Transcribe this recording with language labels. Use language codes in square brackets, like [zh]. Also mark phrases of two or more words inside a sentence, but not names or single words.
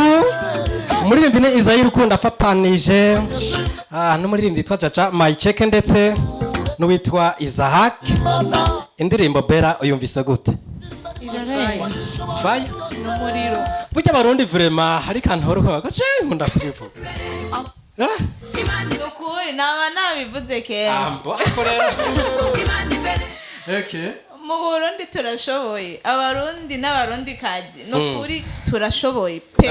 [rn] umuririmbyi ni Isayi Rukundo afatanije n'umuririmbyi witwa Jaja Mayiceke ndetse n'uwitwa Isaac. Indirimbo Bera uyumvise gute? Fire n'umuriro burya abarundi vraiment hari kantu horo gace nkunda kubivuga ukuri naba nabivuze kera ambo akorera okay mu Burundi turashoboye abarundi n'abarundi kazi n'ukuri turashoboye pe